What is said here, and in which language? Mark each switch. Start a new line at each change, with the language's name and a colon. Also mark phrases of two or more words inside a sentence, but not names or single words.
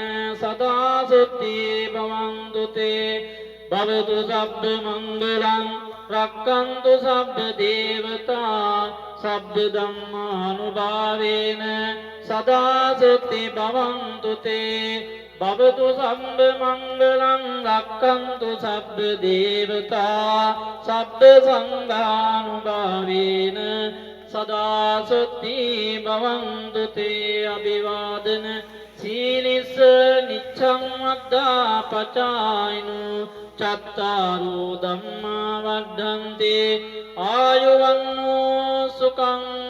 Pali: සදා සුත්ති භවන්තු තේ භවතු සබ්බ මංගලං රක්ඛන්තු සබ්බ දේවතා සබ්බ ධම්මානුභාවේන සදා සුත්ති භවන්තු තේ භවතු සම්බ මංගලං රක්ඛන්තු සබ්බ දේවතා සබ්බ සංඝානුභාවේන සදා සුත්ති භවන්තු තේ අභිවාදන සීලිස්ස නිච්ඡං වද්දා පචායිනු චත්තාරෝ ධම්මා වඩ්ඩන්ති ආයුවන්නෝ සුඛං